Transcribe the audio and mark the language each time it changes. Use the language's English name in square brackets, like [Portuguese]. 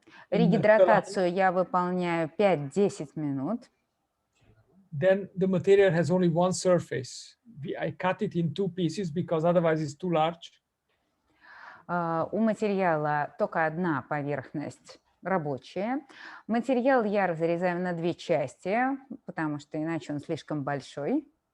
[Russian] Регидратацию я выполняю 5-10 минут. [English] Then the material has only one surface. I cut it in 2 pieces because otherwise it's too large. [Russian] У материала только одна поверхность рабочая. Материал я разрезаю на 2 части, потому что иначе он слишком большой.